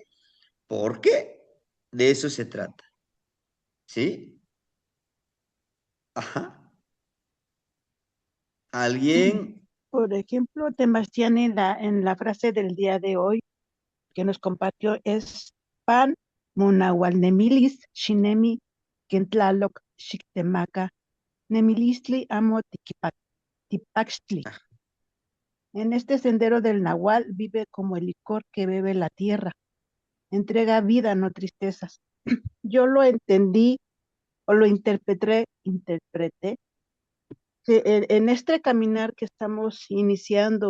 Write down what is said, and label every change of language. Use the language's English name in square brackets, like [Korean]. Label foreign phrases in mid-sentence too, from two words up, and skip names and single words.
[Spanish] Porque de eso se trata. ¿Sí? Ajá. ¿Alguien? Por ejemplo, Temastián en la frase del día de hoy que nos compartió es [Nahuatl languages] pan munahualnemilis shinemi kentlaloc xictemaca nemilistli amo tipaxtli. [Spanish] En este sendero del Nahual vive como el licor que bebe la tierra. Entrega vida, no tristezas. Yo lo entendí o lo interpreté que en este caminar que estamos iniciando